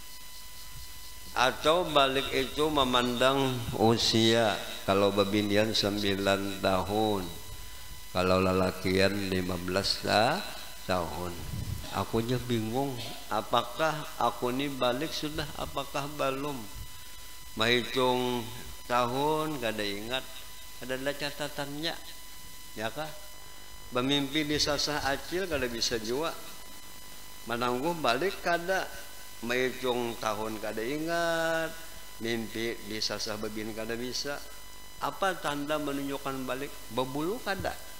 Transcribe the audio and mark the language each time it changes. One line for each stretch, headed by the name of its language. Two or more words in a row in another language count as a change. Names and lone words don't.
Banjar: Atau balik itu memandang usia, kalau babinian 9 tahun, kalau lelakian 15 tahun. Akunya bingung, apakah aku ini balik sudah, apakah belum? Menghitung tahun, kada ingat, ada catatannya, ya kah? Bermimpi di sasah acil, kada bisa jua. Menangguh balik kada, menghitung tahun kada ingat, mimpi di sasah babin kada bisa. Apa tanda menunjukkan balik? Berbulu kada.